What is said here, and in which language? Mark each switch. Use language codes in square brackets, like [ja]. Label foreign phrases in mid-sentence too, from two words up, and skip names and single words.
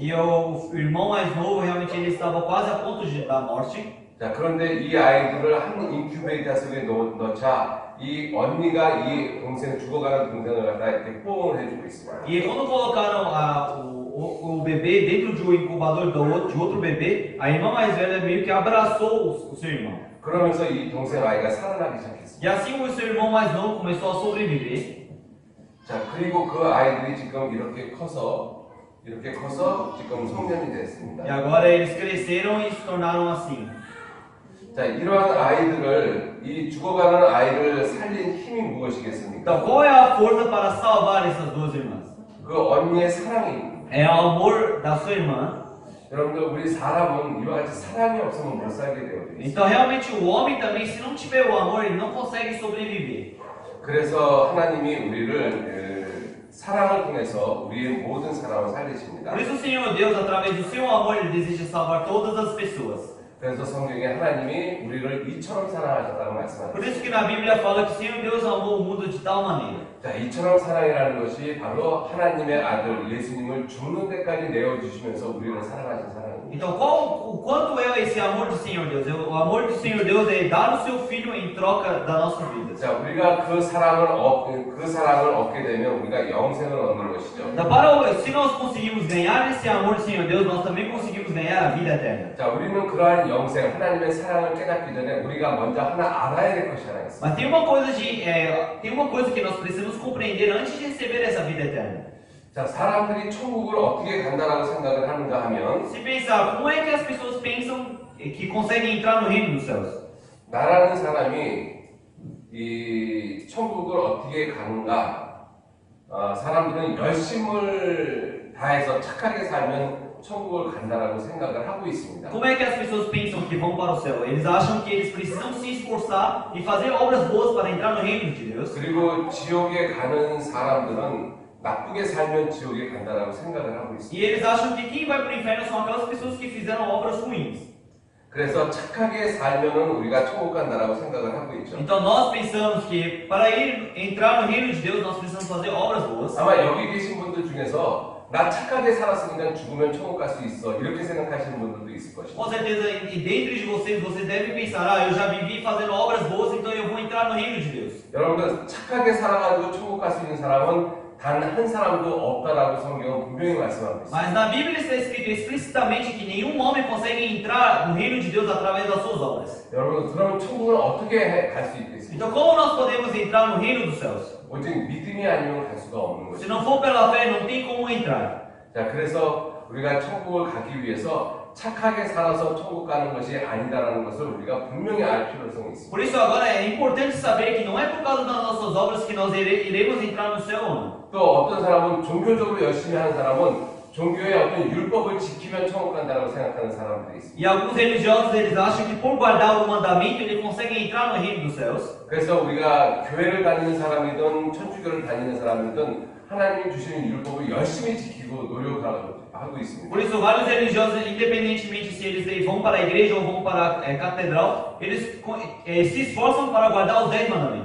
[pt] E o irmão mais novo realmente ele estava quase a ponto da morte. [ko] 자, 그런데 이 아이들을 한 인큐베이터 속에 넣자 이 언니가 이 동생 죽어가는 동생을 갖다 이렇게 포옹을 해주고 있습니다. [pt] E quando colocaram o bebê dentro de um incubador de outro bebê, a irmã mais velha meio que abraçou o seu irmão. [ko] 그러면서 이 동생 아이가 살아나기 시작했습니다. [pt] E assim o seu irmão mais novo começou a sobreviver. [ko] 자, 그리고 그 아이들이 지금 이렇게 커서 이렇게 커서 지금 성년이 [pt] E [ko] 됐습니다. [pt] agora eles cresceram e se tornaram assim. [ko] 자, 이러한 아이들을, 이 죽어가는 아이를 살린 힘이 무엇이겠습니까? [pt] Então, qual é a força para salvar essas duas irmãs? [ko] 그 언니의 사랑입니다. [pt] É o amor da sua irmã. [ko] 여러분들, 우리 사람은 이와 같이 사랑이 없으면 못 살게 되어 있습니다. [pt] Então, realmente, o homem também, se não tiver o amor, ele não consegue sobreviver. [ko] 그래서 하나님이 우리를 사랑을 통해서 우리의 모든 사람을 살리십니다. [pt] Por isso, o Senhor Deus, através do seu amor, ele deseja salvar todas as pessoas. [ko] 그래서 성경에 하나님이 우리를 이처럼 사랑하셨다고 [pt] Por [ko] 말씀하셨습니다. [pt] isso que na Bíblia fala que o Senhor Deus amou o mundo de tal maneira. [ko] 자, 이처럼 사랑이라는 것이 바로 하나님의 아들 예수님을 죽는 데까지 내어주시면서 우리를 사랑하신 사랑입니다. [pt] Então, o quanto é esse amor do Senhor Deus? O amor do Senhor Deus é dar o seu filho em troca das nossas vidas. [ko] 자, 우리가 그 사랑을 얻게 되면 우리가 영생을 얻는 것이죠. [pt] Então, se nós conseguimos ganhar esse amor do Senhor Deus, nós também conseguimos ganhar a vida eterna. [ko] 자, 우리는 그러한 영생, 하나님의 사랑을 깨닫기 전에 우리가 먼저 하나 알아야 될 것이 하나 있습니다. [pt] Mas tem uma coisa que nós precisamos compreender antes de receber essa vida eterna. [ko] 자, 사람들이 천국을 어떻게 간다라고 생각을 하는가 하면 [pt] Se pensar, como é que as pessoas pensam que conseguem entrar no reino dos céus? [ko] 나라는 사람이 이 천국을 어떻게 가는가? 사람들은 열심을 다해서 착하게 살면 천국을 간다라고 생각을 하고 있습니다. [pt] Como é que as pessoas pensam que vão para o céu? Eles acham que eles precisam se esforçar e fazer obras boas para entrar no reino de Deus. [ko] 그리고 지옥에 가는 사람들은 나쁘게 살면 지옥에 간다라고 생각을 하고 있습니다. [pt] E eles acham que quem vai para o inferno são aquelas pessoas que fizeram obras ruins. [ko] 그래서 착하게 살면은 우리가 천국 간다라고 생각을 하고 있죠. [pt] Então nós pensamos que para entrar no reino de Deus nós precisamos fazer obras boas. [ko] 아마 여기 계신 분들 중에서 나 착하게 살았으니까 죽으면 천국 갈 수 있어 이렇게 생각하시는 분들도 있을 것입니다. [pt] Com certeza, e dentro de vocês devem pensar, eu já vivi fazendo obras boas, então eu vou entrar no reino de Deus. [ko] 여러분들 착하게 살아가지고 천국 갈 수 있는 사람은 단 한 사람도 없다라고 성경은 분명히 말씀하고 있습니다. [pt] Mas na Bíblia está escrito explicitamente que nenhum homem consegue entrar no reino de Deus através das suas obras. [ko] 여러분, 그럼 천국을 어떻게 갈 수 있겠습니까? [pt] Então como nós podemos entrar no reino dos céus? [ko] 오직 믿음이 아니면 갈 수가 없는 [pt] Se [ko] 것이죠. [pt] não for pela fé, não tem como entrar. [ko] 자, 그래서 우리가 천국을 가기 위해서 착하게 살아서 천국 가는 것이 아니다라는 것을 우리가 분명히 알 필요성이 있습니다. [pt] Por isso agora é importante saber que não é por causa das nossas obras que nós iremos entrar no céu ou não. [ko] 또 어떤 사람은 종교적으로 열심히 하는 사람은 종교의 어떤 율법을 지키면 천국 간다고 생각하는 사람들이 있습니다. [pt] E alguns religiosos eles acham que por guardar o mandamento ele consegue entrar no reino dos céus. [ko] 그래서 우리가 교회를 다니는 사람이든 천주교를 다니는 사람이든 하나님이 주시는 율법을 열심히 지키고 노력하고 있습니다. [pt] Por isso vários religiosos, independentemente se eles vão para a igreja ou vão para a catedral, eles se esforçam para guardar os 10 mandamentos.